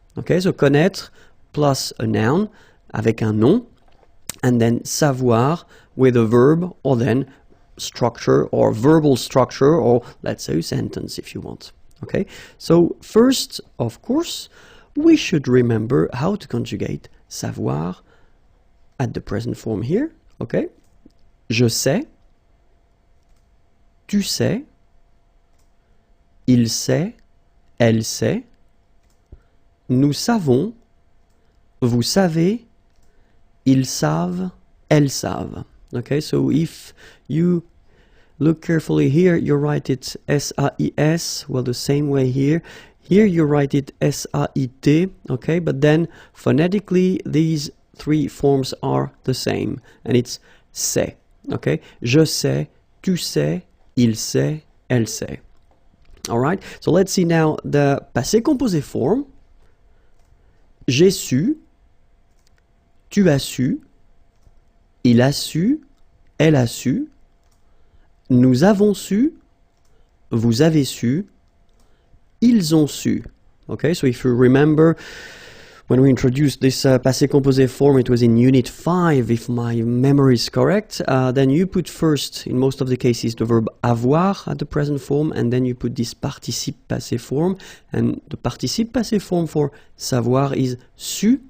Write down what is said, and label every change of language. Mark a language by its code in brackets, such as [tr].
[en] Okay, so connaître plus a noun [fr] avec un nom, [en] and then savoir with a verb or then structure or verbal structure, or let's say a sentence if you want. Okay, so first, of course, we should remember how to conjugate savoir at the present form here. Okay, [fr] je sais. Tu sais, il sait, elle sait, nous savons, vous savez, ils savent, elles savent. [en] Okay, so if you look carefully here, you write it S-A-I-S, well, the same way here. Here you write it S-A-I-T, okay, but then phonetically these three forms are the same, and it's [fr] c'est, [en] okay? [fr] Je sais, tu sais, il sait, elle sait. [en] All right, so let's see now the passé composé form. [fr] J'ai su, tu as su, il a su, elle a su, nous avons su, vous avez su, ils ont su. [en] Okay, so if you remember, when we introduced this passé composé form, it was in Unit 5, if my memory is correct. Then you put first, in most of the cases, the verb avoir at the present form, and then you put this participe passé form. And the participe passé form for savoir is su.